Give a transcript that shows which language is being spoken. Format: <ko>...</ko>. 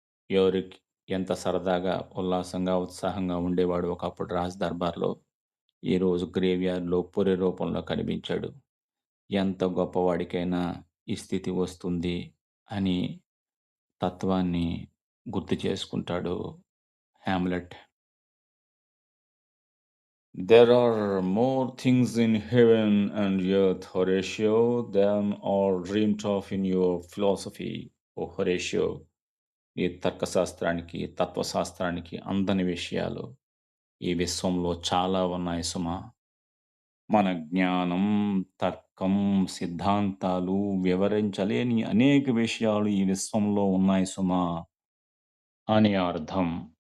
<te>యోరిక్ ఎంత సరదాగా, ఉల్లాసంగా, ఉత్సాహంగా ఉండేవాడు ఒకప్పుడు రాజ్ దర్బార్లో. ఈరోజు గ్రేవ్యార్డ్లో పొరి రూపంలో కనిపించాడు. ఎంత గొప్పవాడికైనా ఈ స్థితి వస్తుంది అని తత్వాన్ని గుర్తు చేసుకుంటాడు Hamlet.</te> <en>There are more things in heaven and earth, Horatio, than are dreamed of in your philosophy, O Horatio.</en> <te>ఈ తర్కశాస్త్రానికి, తత్వశాస్త్రానికి అందని విషయాలు ఈ విశ్వంలో చాలా ఉన్నాయి సుమా. మన జ్ఞానం, తర్కం, సిద్ధాంతాలు వివరించలేని అనేక విషయాలు ఈ విశ్వంలో ఉన్నాయి సుమా అని అర్థం.</te>